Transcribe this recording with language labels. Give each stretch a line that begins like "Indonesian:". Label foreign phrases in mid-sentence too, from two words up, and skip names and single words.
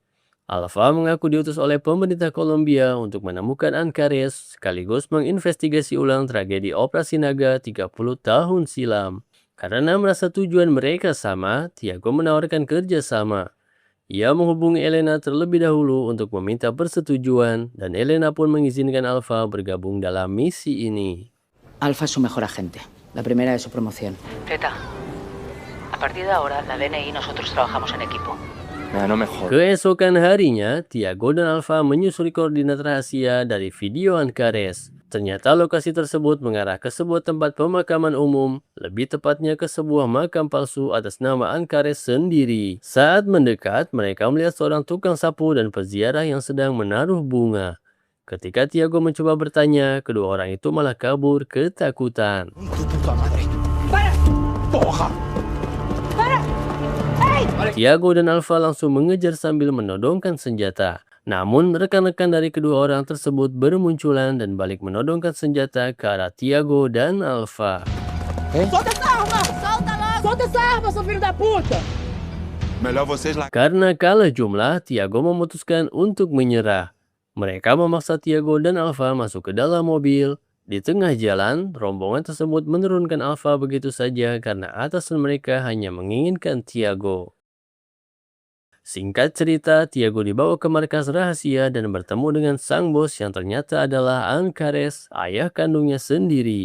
Indonesian: Alfa mengaku diutus oleh pemerintah Kolombia untuk menemukan Ancares sekaligus menginvestigasi ulang tragedi Operasi Naga 30 tahun silam. Karena merasa tujuan mereka sama, Tiago menawarkan kerjasama. Ia menghubungi Elena terlebih dahulu untuk meminta persetujuan dan Elena pun mengizinkan Alfa bergabung dalam misi ini.
Spanish: Alfa es su mejor agente. La primera de su promoción. Z, a partir de ahora, la DNI y nosotros trabajamos en equipo. Mira, no me jodas.
Indonesian: Keesokan harinya, Tiago dan Alfa menyusuri koordinat rahasia dari video Ancares. Ternyata lokasi tersebut mengarah ke sebuah tempat pemakaman umum, lebih tepatnya ke sebuah makam palsu atas nama Ancares sendiri. Saat mendekat, mereka melihat seorang tukang sapu dan peziarah yang sedang menaruh bunga. Ketika Tiago mencoba bertanya, kedua orang itu malah kabur ketakutan. Tiago dan Alfa langsung mengejar sambil menodongkan senjata. Namun, rekan-rekan dari kedua orang tersebut bermunculan dan balik menodongkan senjata ke arah Tiago dan Alfa.
Portuguese: ¡Solta esa arma! ¡Solta esa arma, seu filho da puta! Melhor vocês lá.
Indonesian: Karena kalah jumlah, Tiago memutuskan untuk menyerah. Mereka memaksa Tiago dan Alfa masuk ke dalam mobil. Di tengah jalan, rombongan tersebut menurunkan Alfa begitu saja karena atasan mereka hanya menginginkan Tiago. Singkat cerita, Tiago dibawa ke markas rahasia dan bertemu dengan sang bos yang ternyata adalah Ancares, ayah kandungnya sendiri.